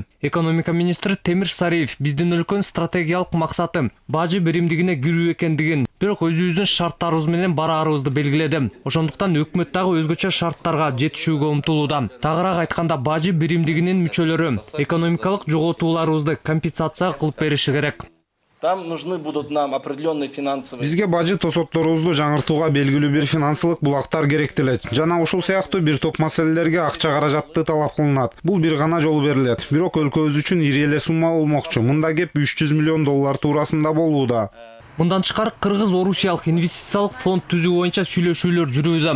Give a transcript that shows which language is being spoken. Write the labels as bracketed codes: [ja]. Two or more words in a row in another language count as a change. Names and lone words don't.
[ky] Экономика министри Темир Сариев биздин өлкөнүн стратегиялык максаты бажы биримдигине кирүү экендигин, бирок өзүбүздүн шарттарыбыз менен бараарыбызды белгиледи. Ошондуктан өкмөт дагы өзгөчө шарттарга жетишүүгө умтулууда. Тагыраак айтканда, бажы биримдигинин мүчөлөрү экономикалык жоготууларыбызды компенсация кылып бериши керек. [ru] Там нужны будут нам определенные финансовые. [ky] Бизге бажы тосотторубузду жаңыртууга белгилүү бир финансылык булактар керектелет. Жана ушул сыяктуу бир топ маселелерге акча каражатты талап кылынат. Бул бир гана жолу берилет. Бирок өлкөбүз үчүн ири эле сумма болмокчу. Мында кеп 300 миллион доллар туурасында болууда. Мындан тышкары Кыргыз-Орусиялык инвестициялык фонд түзүү боюнча сүйлөшүүлөр жүрүүдө.